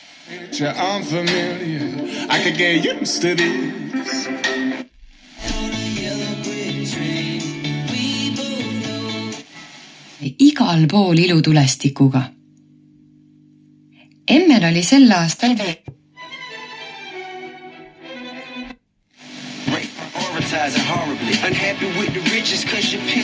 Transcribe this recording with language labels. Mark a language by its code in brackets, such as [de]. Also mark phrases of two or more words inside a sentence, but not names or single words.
[en] You're unfamiliar. I could get used to this. [et] Igal pool ilutulestikuga. Emmel oli sel aastal [en] horribly unhappy with the riches cause you pick